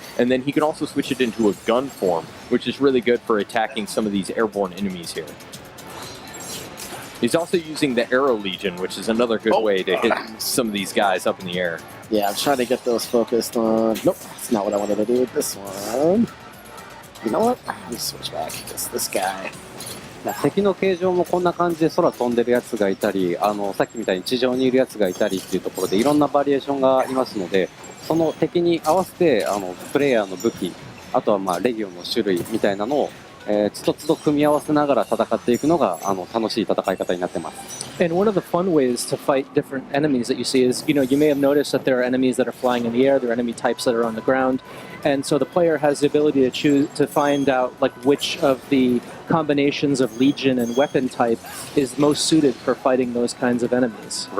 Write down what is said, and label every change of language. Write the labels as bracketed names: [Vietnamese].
[English] And then he can also switch it into a gun form, which is really good for attacking some of these airborne enemies here. He's also using the Arrow Legion, which is another good way to hit some of these guys up in the air. Yeah, I'm trying to get those focused on... Nope, that's not what I wanted to do with this one. You know what? Let me switch back, because this guy... [Japanese] 敵の形状もこんな感じで空飛んでるやつがいたり、さっきみたいに地上にいるやつがいたりっていうところでいろんなバリエーションがありますので、その敵に合わせてプレイヤーの武器、あとはまあレギオンの種類みたいなのをつどつど組み合わせながら戦っていくのが楽しい戦い方になってます。 [English] And one of the fun ways to fight different enemies that you see is, you may have noticed that there are enemies that are flying in the air, there are enemy types that are on the ground, and so the player has the ability to choose to find out like which of the combinations of legion and weapon type is most suited for fighting those kinds of enemies.